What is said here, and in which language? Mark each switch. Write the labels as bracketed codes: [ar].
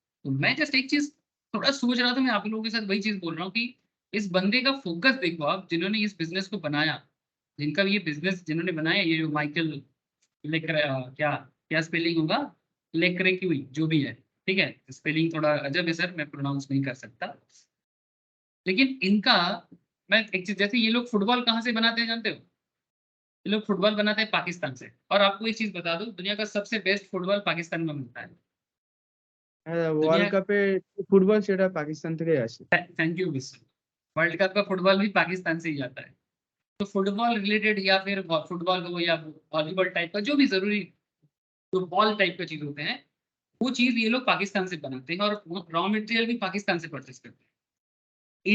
[hi] तो मैं जस्ट एक चीज थोड़ा सोच रहा था, मैं आप लोगों के साथ वही चीज बोल रहा हूँ कि इस बंदे का फोकस देखो आप, जिन्होंने इस बिजनेस को बनाया, जिनका ये बिजनेस जिन्होंने बनाया, ये जो माइकल क्या क्या स्पेलिंग होगा, लेक्रेक्यूई जो भी है, ठीक है, स्पेलिंग थोड़ा अजब है सर, मैं प्रोनाउंस नहीं कर सकता। लेकिन इनका, मैं एक चीज, जैसे ये लोग फुटबॉल कहाँ से बनाते हैं जानते हो? ये लोग फुटबॉल बनाते हैं पाकिस्तान से, और आपको एक चीज बता दूं, दुनिया का सबसे बेस्ट फुटबॉल पाकिस्तान में मिलता है। [bn] ওয়ার্ল্ড কাপে ফুটবল সেটা পাকিস্তান থেকে আসে। [hi] थैंक यू विश्व, वर्ल्ड कप का फुटबॉल भी पाकिस्तान से ही आता है। तो फुटबॉल रिलेटेड, या फिर फुटबॉल हो या वॉलीबॉल टाइप का, जो भी जरूरी जो बॉल टाइप का चीज होते हैं, वो चीज ये लोग पाकिस्तान से बनाते हैं और रॉ मटेरियल भी पाकिस्तान से परचेस करते हैं।